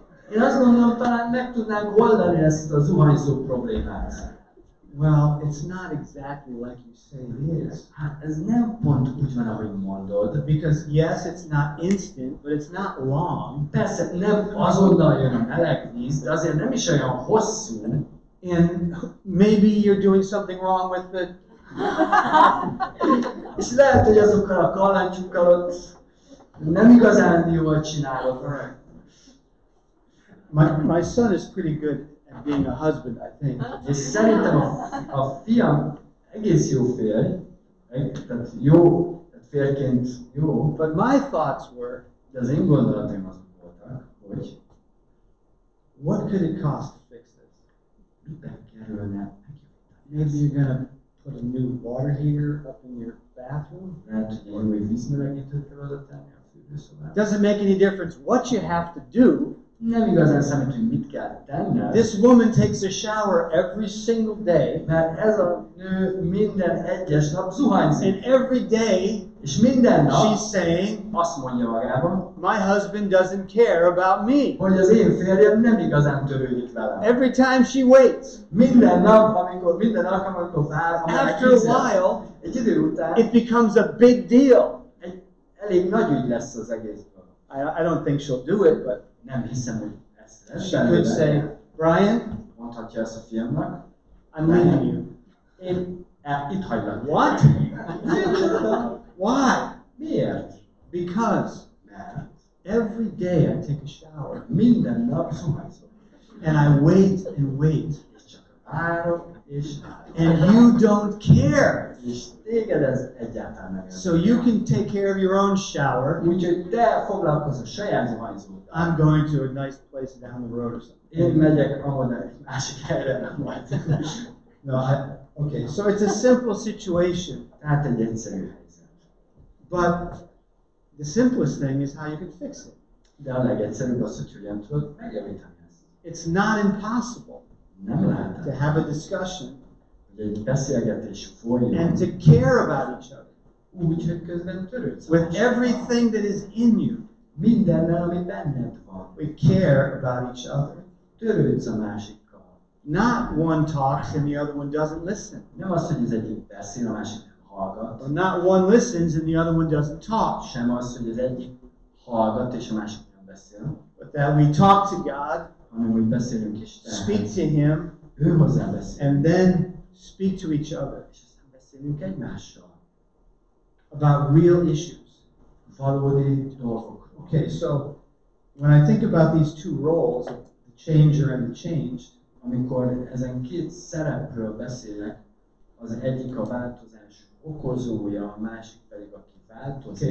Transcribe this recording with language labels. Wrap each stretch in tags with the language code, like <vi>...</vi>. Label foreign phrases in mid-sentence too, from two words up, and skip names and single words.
<hu>Én azt gondolom, talán meg tudnánk oldani ezt a zuhanyzó problémát.</hu> <en>Well, it's not exactly like you say it is.</en> <hu>Hát ez nem pont úgy van, ahogy mondod.</hu> <en>Because yes, it's not instant, but it's not long.</en> <hu>Persze nem azonnal jön a meleg víz, de azért nem is olyan hosszú.</hu> <en>And maybe you're doing something wrong with the...</en> <hu>És lehet, hogy azokkal a kalantyúkkal ott nem igazán jól csinálod.</hu> <en>My son is pretty good at being a husband, I think.</en> <hu>És szerintem a fiam egész jó férj, tehát jó, tehát férként jó,</hu> <en>But my thoughts were,</en> <hu>de az én gondolataim azok voltak, hogy</hu> <en>what could it cost to fix this?</en> <hu>mibe kerülne</hu> <en>Maybe you're gonna put a new water heater up in your bathroom.</en> <hu>lehet, hogy egy új vízmelegítőt kell oda tenni a fürdőszobába.</hu> <en>Doesn't make any difference what you have to do.</en> <hu>Nem igazán számít, hogy mit kell tenned,</hu> <en>This woman takes a shower every single day,</en> <hu>mert ez a nő minden egyes nap zuhanyzik.</hu> <en>and every day</en> <hu>És minden nap</hu> <en>she's saying,</en> <hu>azt mondja magában,</hu> <en>my husband doesn't care about me.</en> <hu>hogy az én férjem nem igazán törődik velem.</hu> <en>Every time she waits.</en> <hu>Minden nap, minden alkalommal, amikor vár,</hu> <en>After a while,</en> <hu>egy idő után</hu> <en>it becomes a big deal.</en> <hu>egy elég nagy ügy lesz az egészből.</hu> <en>I don't think she'll do it, but</en> <hu>Nem hiszem, hogy ezt lesz.</hu> <en>she could say, Brian,</en> <hu>Mondhatja ezt a fiamnak,</hu> <en>I'm leaving you.</en> <hu>én itt hagylak.</hu> <en>What? Why?</en> <hu>Miért?</hu> <en>Because</en> <hu>Mert</hu> <en>every day I take a shower</en> <hu>minden nap zuhanyzom.</hu> <en>and I wait and wait,</en> <hu>És csak várok, és</hu> <en>and you don't care.</en> <hu>és téged ez egyáltalán nem</hu> <en>So you can take care of your own shower.</en> <hu>Úgyhogy te foglalkozz a saját zuhanyzóddal.</hu> <en>I'm going to a nice place down the road or</en> <hu>Én</hu> <en>something.</en> <hu>megyek ahol egy másik helyre, nem majd.</hu> <en>No, okay, so it's a simple situation,</en> <hu>Tehát egy egyszerű helyzet.</hu> <en>but the simplest thing is how you can fix it.</en> <hu>De a legegyszerűbb az, hogy hogyan tudod megjavítani ezt.</hu> <en>It's not impossible.</en> <hu>Nem</hu> <en>to</en> <hu>lehetett,</hu> <en>have a discussion,</en> <hu>hogy egy beszélgetés folyjon,</hu> <en>and to care about each other</en> <hu>úgy, hogy közben törődsz a</hu> <en>with</en> <hu>másikkal.</hu> <en>everything that is in you.</en> <hu>Mindennel, ami benned van.</hu> <en>We care about each other.</en> <hu>Törődsz a másikkal.</hu> <en>Not one talks and the other one doesn't listen.</en> <hu>Nem az, hogy az egyik beszél, a másik nem hallgat.</hu> <en>Or not one listens and the other one doesn't talk.</en> <hu>Sem az, hogy az egyik hallgat és a másik nem beszél.</hu> <en>But that we talk to God,</en> <hu>Hanem, hogy beszélünk</hu> <en>speak</en> <hu>Istenhez.</hu> <en>to Him,</en> <hu>Ő hozzá beszél.</hu> <en>and then speak to each other</en> <hu>És aztán beszélünk egymással.</hu> <en>about real issues.</en> <hu>Valódi dolgokról.</hu> <en>Okay, so when I think about these two roles, the changer and the changed,</en> <hu>Amikor ezen két szerepről beszélek, az egyik a változás okozója, a másik pedig aki változik.</hu>